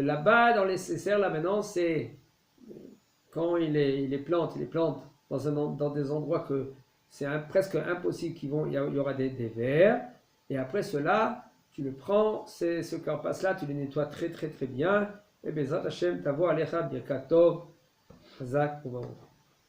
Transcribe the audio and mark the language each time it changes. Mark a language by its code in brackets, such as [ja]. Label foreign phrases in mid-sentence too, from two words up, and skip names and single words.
[fr] là-bas dans ces serres là maintenant c'est quand il les plante dans des endroits que c'est presque impossible il y aura des vers, et après cela tu le prends, ce carpas là tu le nettoies très très très bien, et [he] Bezrat Hashem tavo alecha birkat tov chazak u'baruch.